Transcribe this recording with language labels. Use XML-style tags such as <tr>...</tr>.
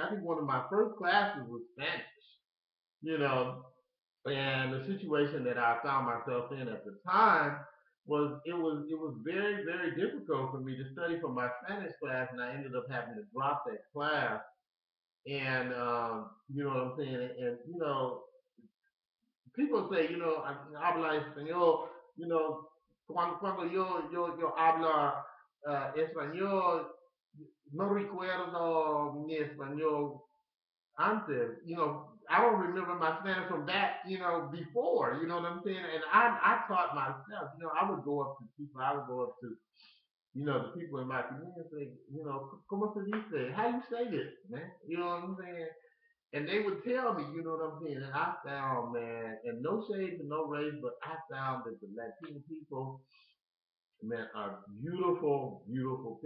<en>I think one of my first classes was Spanish. You know, and the situation that I found myself in at the time was very, very difficult for me to study for my Spanish class, and I ended up having to drop that class. And you know what I'm saying? And people say,</en> <es>habla español, cuando yo habla español, no recuerdo mi español antes.</es> <en>I don't remember my Spanish from back, before, you know what I'm saying? And I taught myself, I would go up to people, I would go up to, the people in my community and say,</en> <es>¿cómo se dice?</es> <en>How you say this, man? You know what I'm saying? And they would tell me, you know what I'm saying? And I found, man, and no shade to no race, but I found that the Latino people, man, are beautiful, beautiful.</en>